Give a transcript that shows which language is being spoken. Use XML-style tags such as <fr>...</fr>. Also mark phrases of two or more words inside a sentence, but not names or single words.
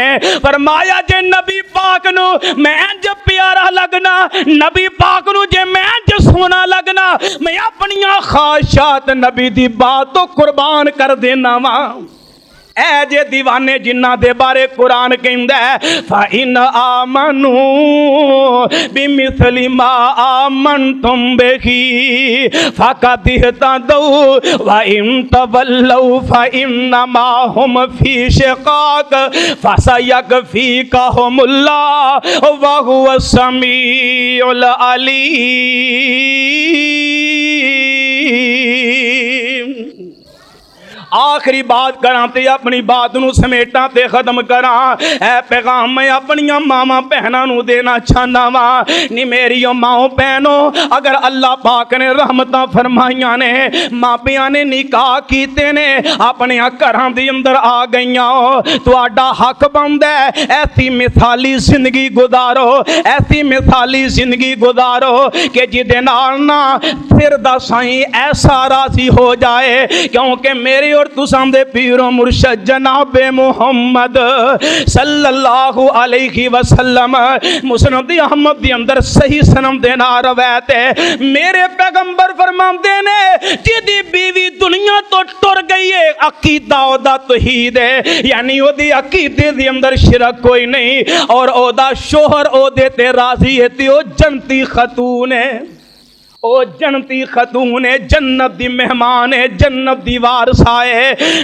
<pa>فرمایا جے نبی پاک نوں میں انج پیارا لگنا، نبی پاک نوں جے میں انج سونا لگنا، میں اپنیاں خواہشات نبی دی بات توں قربان کر دینا واں. اے جے دیوانے جنہاں دے بارے قرآن کہندا ہے</pa> <ar>فإن آمنوا بمثل ما آمنتم به فقد اهتدوا وإن تولوا فإنما هم في شقاق فسيكفيكهم الله وهو السميع العليم.</ar> <pa>آخری بات کراں تے اپنی بات نوں سمیٹاں تے ختم کراں. اے پیغام میں اپنیاں ماواں بھیناں نوں دینا چاہنا واں. نی میریو ماؤ بھینو، اگر اللہ پاک نے رحمتاں فرمائیاں نے، ماپیاں نے نکاح کیتے نے، اپنے گھراں دے اندر آ گئیاں ہو، تہاڈا حق بندا ہے ایسی مثالی زندگی گزارو، ایسی مثالی زندگی گزارو کہ جیہدے نال نہ سر دا سائیں ایسا راضی ہو جائے. کیونکہ میرے اور تساں دے پیر و مرشد جنابِ محمد</pa> <ar>صلى الله عليه وسلم</ar> <pa>مسند احمد دے اندر صحیح صنم دے نال روایت ہے، میرے پیغمبر فرماندے نے جیہدی بیوی دنیا توں ٹر گئی ہے عقیدہ اوہدا توحید ہے، یعنی اوہدی عقیدے دے اندر شرک کوئی نہیں اور اوہدا شوہر اوہدے تے راضی ہے تے او جنتی خاتون ہے، او جنتی خاتون ہے، جنت دی مہمان ہے، جنت دی وارثہ ہے.</pa>